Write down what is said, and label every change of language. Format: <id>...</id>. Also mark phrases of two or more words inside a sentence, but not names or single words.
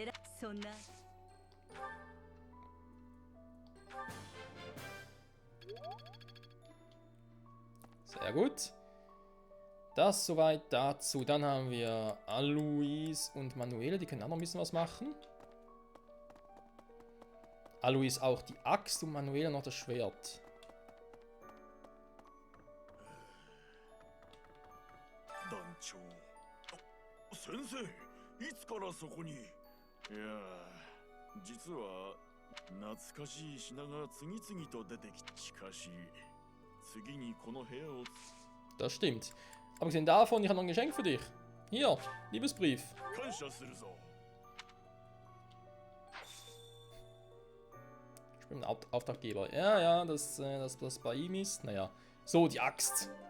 <de>Sehr gut. Das soweit dazu. Dann haben wir Alois und Manuela, die können auch noch ein bisschen was machen. Alois auch die Axt und Manuela noch das Schwert.</de> <ja>Sensei, いつからそこに？いや、実は懐かしい品が次々と出てき、しかし次にこの部屋を。</ja> <de>Das stimmt. Abgesehen davon, ich habe noch ein Geschenk für dich. Hier, Liebesbrief. Ich bin ein Auftraggeber. Ja, dass das bei ihm ist. Naja. So, die Axt.</de>